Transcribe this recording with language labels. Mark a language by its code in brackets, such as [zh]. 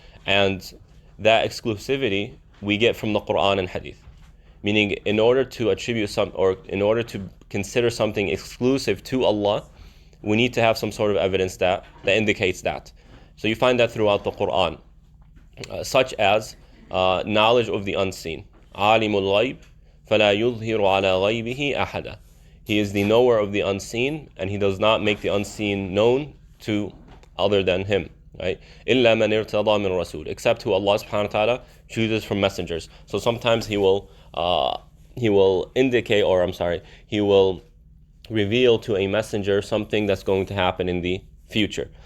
[en] And that exclusivity we get from the Quran and Hadith. Meaning, in order to attribute in order to consider something exclusive to Allah, we need to have some sort of evidence that indicates that. So you find that throughout the Quran, such as knowledge of the unseen. [ar] Alimul ghaib فَلَا يُظْهِرُ عَلَى غَيْبِهِ أَحَدًا. [en] He is the knower of the unseen, and He does not make the unseen known to other than Him. right? [ar] إِلَّا مَنِ ارْتَضَى مِنْ رَسُولٍ, [en] except who Allah subhanahu wa ta'ala chooses from messengers. So sometimes he will indicate, or I'm sorry, he will reveal to a messenger something that's going to happen in the future.